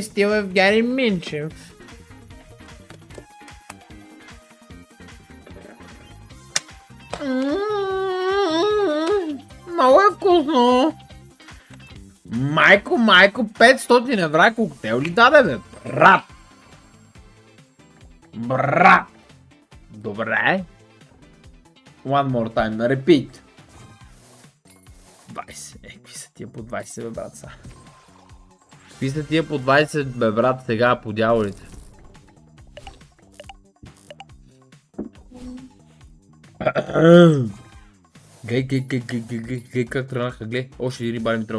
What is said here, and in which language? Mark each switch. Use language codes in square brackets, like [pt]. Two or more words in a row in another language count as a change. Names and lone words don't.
[bg] Стил Евгений Минчев. Много е вкусно. Майко, 500 евра коктейл ли даде, бе? Брат. Добре. [en] One more time, repeat. 20. [bg] Какви са тия по 20, бе, брат, са? Какви са тия по 20, бе, брат, сега по дяволите? Глей как тръгнаха, глей. Още и рибари ми трябва.